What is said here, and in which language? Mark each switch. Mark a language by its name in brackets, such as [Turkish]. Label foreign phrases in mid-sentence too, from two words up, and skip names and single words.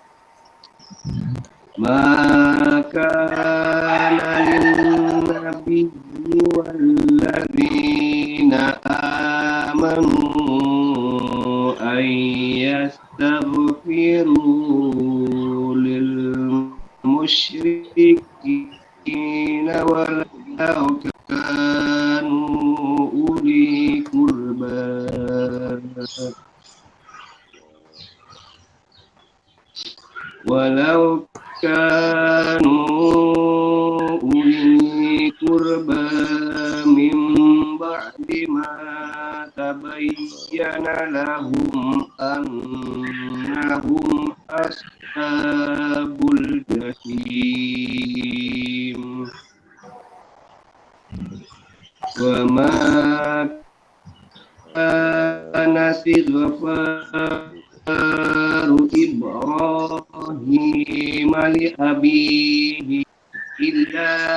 [Arabic] ما كان للنبي والذين آمنوا أن يستغفروا للمشركين ولو كانوا أولي قربى ولو كانوا أولي قربى من بعد ما تبين لهم أنهم أصحاب الجحيم وما كان استغفار إبراهيم لأبيه إلا